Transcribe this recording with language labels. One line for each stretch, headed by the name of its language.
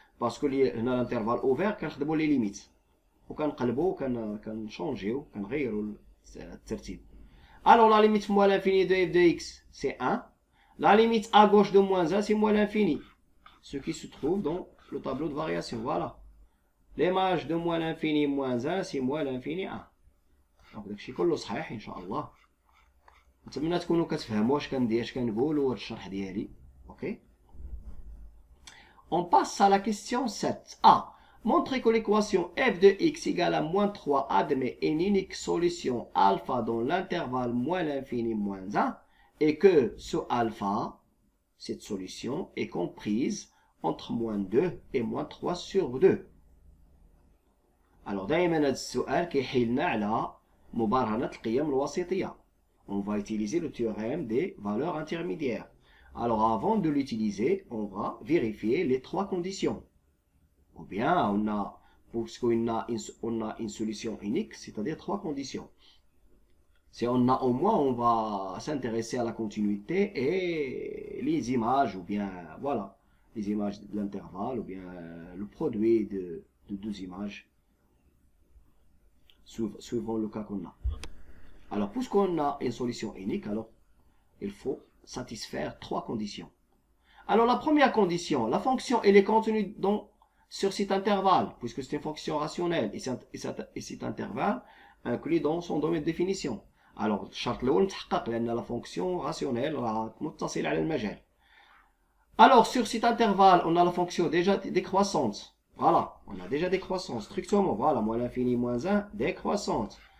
Arabic: باسكو هنا الانترفال اوفير كنخدموا لي ليميت وكنقلبوا كنشونجيو كنغيروا الترتيب.
French: Alors la limite moins l'infini de f de x c'est 1. La limite à gauche de moins 1 c'est moins l'infini. Ce qui se trouve dans le tableau de variation. Voilà. L'image de moins l'infini moins 1 c'est moins l'infini 1.
Arabic: دونك داكشي كله صحيح ان شاء الله. نتمنى تكونوا كتفهموا اش كنقول وهاد الشرح ديالي.
French: اوكي. On passe à la question 7. A. Montrer que l'équation f de x égale à moins 3 admet une unique solution alpha dans l'intervalle moins l'infini moins 1 et que ce alpha, cette solution, est comprise entre moins 2 et moins 3 sur 2.
Arabic: Alors, دائما هذا السؤال كيحيلنا على مبارهنة القيم الوسيطية.
French: On va utiliser le théorème des valeurs intermédiaires. Alors, avant de l'utiliser, on va vérifier les trois conditions. Ou bien, puisqu'on a une solution unique, c'est-à-dire trois conditions. Si on a au moins, on va s'intéresser à la continuité et les images, ou bien, voilà, les images de l'intervalle, ou bien le produit de deux images, suivant le cas qu'on a. Alors, puisqu'on a une solution unique, alors, il faut satisfaire trois conditions. Alors, la première condition, la fonction, elle est contenue sur cet intervalle, puisque c'est une fonction rationnelle, et cet intervalle inclus dans son domaine de définition.
Arabic: Alors, الشرط الأول متحقق لأن
French: la fonction rationnelle
Arabic: راها متصلة على المجال.
French: Alors, sur cet intervalle, on a la fonction déjà décroissante. Voilà, on a déjà décroissance, strictement, voilà, moins l'infini, moins 1, décroissante.